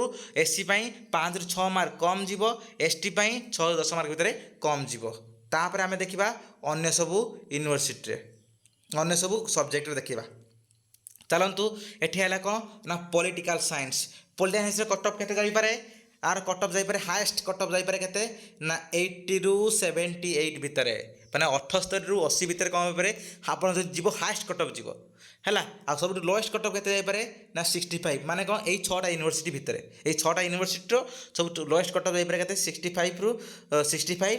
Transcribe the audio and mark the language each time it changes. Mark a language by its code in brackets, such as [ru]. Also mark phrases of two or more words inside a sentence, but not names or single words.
[or] ଏସସି ପାଇଁ 5 ରୁ 6 ମାର୍କ କମ୍ ଯିବ ଏସଟି ପାଇଁ 6 ରୁ 10 ମାର୍କ ଭିତରେ କମ୍ ଯିବ ତାପରେ ଆମେ ଦେଖିବା ଅନ୍ୟ ସବୁ ୟୁନିଭର୍ସିଟିରେ ଅନ୍ୟ ସବୁ ସବଜେକ୍ଟରେ ଦେଖିବା ଚାଲନ୍ତୁ ଏଠି ହେଲା କ'ଣ ନା [en] political science [or] କଟଅଫ୍ କେତେ ଯାଇପାରେ ଆଉ କଟଅଫ୍ ଯାଇପାରେ [en] highest cutoff [or] ଯାଇପାରେ କେତେ ନା 80 ରୁ 78 भितरे ମାନେ 78 ରୁ 80 ଭିତରେ କ'ଣ ହେଇପାରେ ଆପଣ ଯଦି ଯିବ [en] highest cutoff [or] ଯିବ ହେଲା। ଆଉ ସବୁଠୁ [en] lowest cutoff [or] କେତେ ଯାଇପାରେ ନା 65। ମାନେ କ'ଣ ଏଇ 6ଟା ୟୁନିଭର୍ସିଟି ଭିତରେ ଏଇ 6ଟା ୟୁନିଭର୍ସିଟିର ସବୁଠୁ [en] lowest cutoff [or] ଯାଇପାରେ କେତେ 65 ରୁ 65।